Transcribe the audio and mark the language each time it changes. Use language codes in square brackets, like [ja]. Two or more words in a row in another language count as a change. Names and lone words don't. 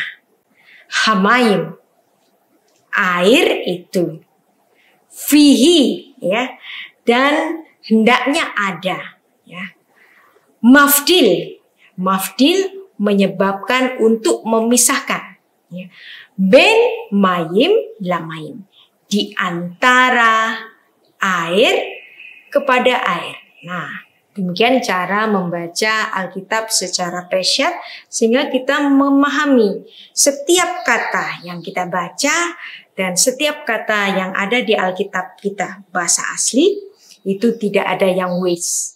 [id] Hamayim, air itu. Fihi, ya, dan hendaknya ada, ya. Mafdil, mafdil menyebabkan untuk memisahkan, ya. [he] בין מים למים, [id] di antara air kepada air. Nah, demikian cara membaca Alkitab secara peshat sehingga kita memahami setiap kata yang kita baca dan setiap kata yang ada di Alkitab kita bahasa asli itu tidak ada yang waste.